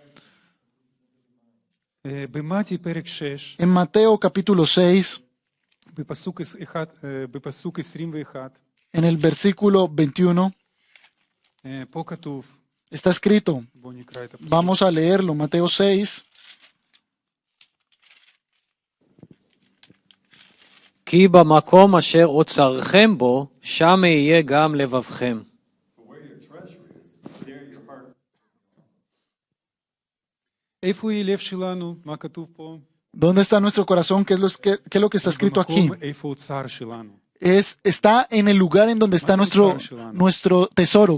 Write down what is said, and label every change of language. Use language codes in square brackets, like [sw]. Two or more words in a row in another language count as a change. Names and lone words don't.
[es] En Mateo capítulo 6, en el versículo 21, está escrito, vamos a leerlo, Mateo 6. [he] כי במקום אשר אוצרכם בו, שם יהיה גם לבבכם. [es] ¿Dónde está nuestro corazón? ¿Qué es lo que está escrito aquí? Está en el lugar en donde está nuestro tesoro.